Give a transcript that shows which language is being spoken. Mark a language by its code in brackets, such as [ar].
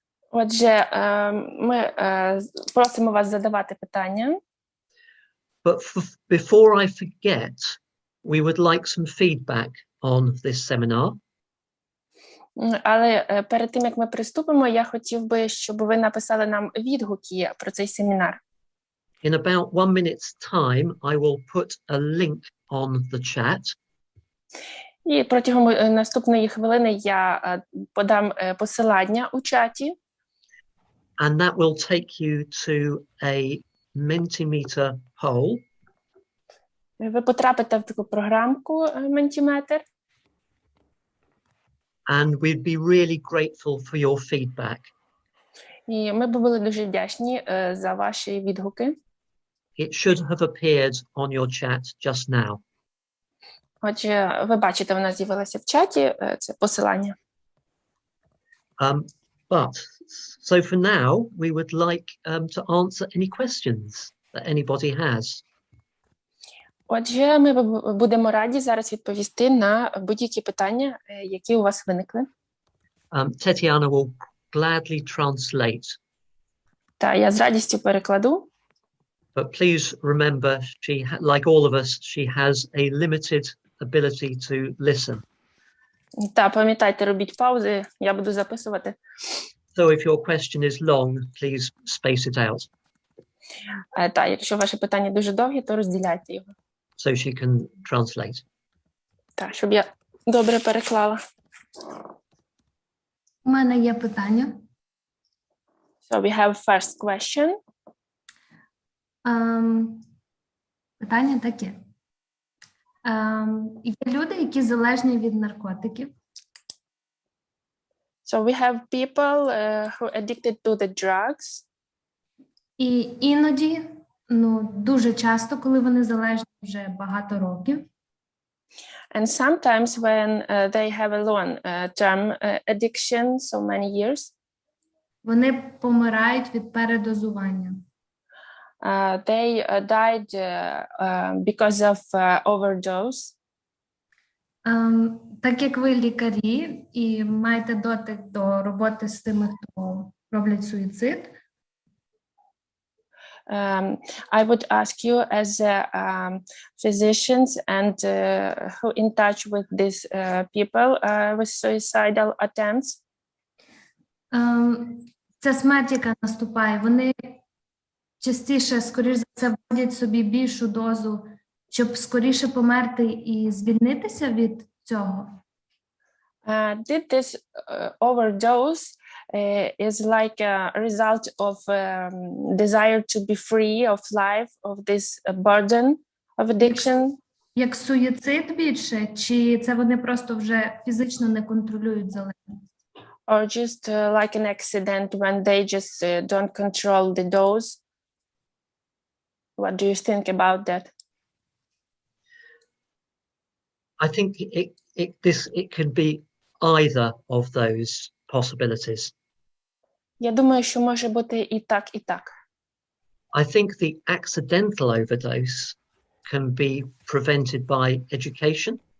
[uk] Отже, ми просимо вас задавати питання. [en] But before I forget, we would like some feedback on this seminar. [uk] Але перед тим, як ми приступимо, я хотів би, щоб ви написали нам відгуки про цей семінар. [en] In about 1 minute's time, I will put a link on the chat. [uk] І протягом наступної хвилини я подам посилання у чаті. [en] And that will take you to a Mentimeter poll. [uk] Ви потрапите в таку програмку Mentimeter. [en] And we'd be really grateful for your feedback. [uk] І ми б були дуже вдячні за ваші відгуки. [en] It should have appeared on your chat just now. [uk] Отже, ви бачите, вона з'явилася в чаті, це посилання. [en] But so for now, we would like to answer any questions that anybody has. [uk] Отже, ми будемо раді зараз відповісти на будь-які питання, які у вас виникли. [en] Tetiana will gladly translate. [uk] Та я з радістю перекладу. [en] But please remember, like all of us, she has a limited ability to listen. [uk] Та пам'ятайте, робіть паузи, я буду записувати. [en] So if your question is long, please space it out. [uk] Та, якщо ваше питання дуже довге, то розділяйте його. [en] So she can translate. [uk] Так, щоб я добре переклала. У мене є питання. [en] So we have first question. [uk] Питання таке. Є люди, які залежні від наркотиків. [en] So we have people who are addicted to the drugs. [uk] І іноді, дуже часто, коли вони залежні вже багато років. [en] And sometimes when they have a long-term addiction, so many years. [uk] Вони помирають від передозування. [en] They died because of overdose. [uk] Так як ви лікарі і маєте дотик до роботи з тими, хто роблять суїцид, [en] I would ask you as physicians and who in touch with these people with suicidal attempts. [uk] Ця смерть, яка наступає, вони частіше, скоріш за все, вводять собі більшу дозу, щоб скоріше померти і звільнитися від цього? [en] Did this overdose is like a result of desire to be free of life, of this burden of addiction? [uk] Як суїцид більше, чи це вони просто вже фізично не контролюють залежність? [en] Or just like an accident when they just don't control the dose? What do you think about that? I think it can be either of those possibilities. [uk] Я думаю, що може бути і так, і так. [en] I think the accidental overdose can be prevented by education.